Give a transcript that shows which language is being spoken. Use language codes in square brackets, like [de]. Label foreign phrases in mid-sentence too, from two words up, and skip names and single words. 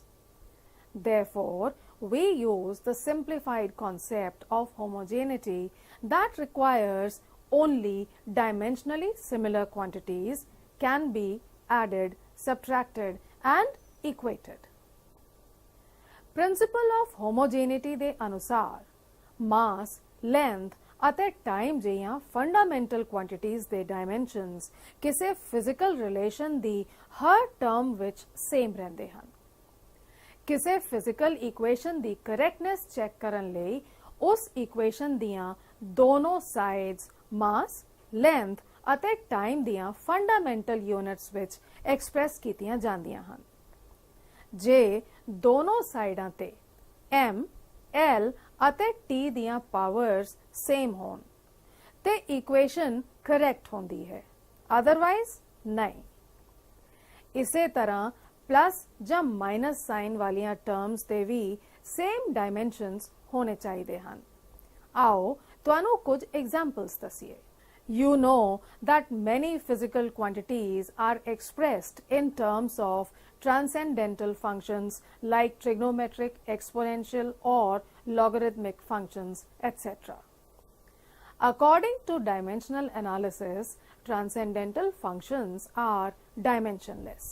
[en] Therefore, we use the simplified concept of homogeneity that requires only dimensionally similar quantities can be added, subtracted and equated. Principle of homogeneity [pa] ਦੇ ਅਨੁਸਾਰ [en] mass, length [pa] ਅਤੇ time ਜਿਹੀਆਂ [en] fundamental quantities [pa] ਦੇ dimensions ਕਿਸੇ [en] physical relation [pa] ਦੀ ਹਰ term ਵਿੱਚ same ਰਹਿੰਦੇ ਹਨ। ਕਿਸੇ [en] physical equation [pa] ਦੀ [en] correctness check [pa] ਕਰਨ ਲਈ ਉਸ equation ਦੀਆਂ ਦੋਨੋਂ sides [en] mass, length [pa] ਅਤੇ time ਦੀਆਂ [en] fundamental units [pa] ਵਿੱਚ express ਕੀਤੀਆਂ ਜਾਂਦੀਆਂ ਹਨ। ਜੇ ਦੋਨੋਂ ਸਾਈਡਾਂ ਤੇ m, l ਅਤੇ t ਦੀਆਂ [en] powers same [pa] ਹੋਣ ਤੇ [en] equation correct [pa] ਹੁੰਦੀ ਹੈ, ਅਦਰਵਾਈਜ਼ ਨਹੀਂ। ਇਸੇ ਤਰ੍ਹਾਂ ਪਲੱਸ ਜਾਂ [en] minus sign [pa] ਵਾਲੀਆਂ ਟਰਮਸ ਦੇ ਵੀ [en] same dimensions [pa] ਹੋਣੇ ਚਾਹੀਦੇ ਹਨ। ਆਓ ਤੁਹਾਨੂੰ ਕੁਝ ਐਗਜ਼ਾਮਪਲਸ ਦਸੀਏ। [en] You know that many physical quantities are expressed in terms of transcendental functions like trigonometric, exponential or logarithmic functions, etc. According to dimensional analysis, transcendental functions are dimensionless.